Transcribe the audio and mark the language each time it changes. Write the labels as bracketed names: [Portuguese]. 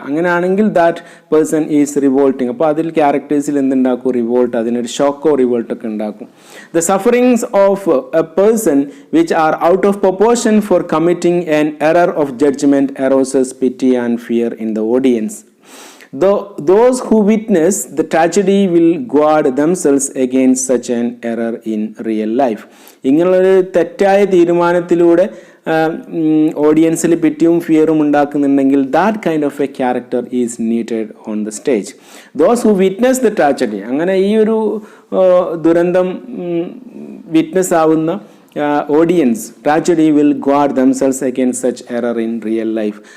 [Malayalam] അങ്ങനെയാണെങ്കിൽ [English] That person is revolting. [Malayalam] അപ്പോൾ അതിൽ ക്യാരക്ടേഴ്സിൽ എന്തുണ്ടാക്കും? റിവോൾട്ട്, അതിനൊരു ഷോക്കോ റിവോൾട്ടൊക്കെ ഉണ്ടാക്കും. [English] The sufferings of a person which are out of proportion for committing an error of judgement arouses pity and fear in the audience. Those who witness the tragedy will guard themselves against such an error in real life. [Malayalam] ഇങ്ങനെയൊരു തെറ്റായ തീരുമാനത്തിലൂടെ ഓഡിയൻസിൽ പിറ്റിയും ഫിയറും ഉണ്ടാക്കുന്നുണ്ടെങ്കിൽ [English] That kind of a character is needed on the stage. Those who witness the tragedy, [Malayalam] അങ്ങനെ ഈ ഒരു ദുരന്തം witness ആവുന്ന [English] Audience tragedy will guard themselves against such error in real life.